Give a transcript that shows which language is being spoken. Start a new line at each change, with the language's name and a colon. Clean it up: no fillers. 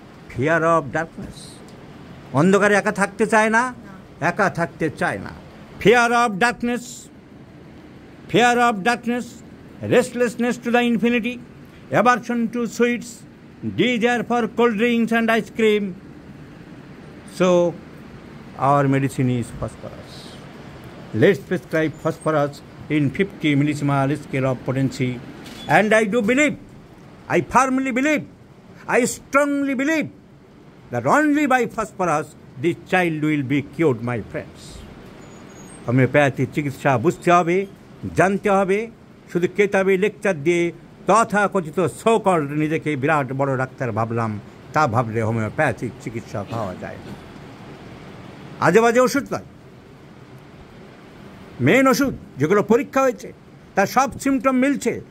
English: fear of darkness,
Bangla: অন্ধকারে একা থাকতে চায় না, একা থাকতে চায় না।
English: Fear of darkness, fear of darkness, restlessness to the infinity, aversion to sweets, desire for cold drinks and ice cream. So our medicine is phosphorus. Let's prescribe phosphorus in 50 millisiemens scale of potency. And I do believe, I firmly believe, I strongly believe that only by phosphorus this child will be cured, my friends.
Bangla: Homeopathy চিকিৎসা বুঝতে হবে, জানতে হবে। শুধু কেতাবে lecture দিয়ে তথাকথিত so-called নিজেকে বিরাট বড় ডাক্তার ভাবলাম, তা ভাবলে হোমিওপ্যাথিক চিকিৎসা পাওয়া যায় না। আজে বাজে ওষুধ নয়, মেন ওষুধ যেগুলো পরীক্ষা হয়েছে তার সব সিমটম মিলছে।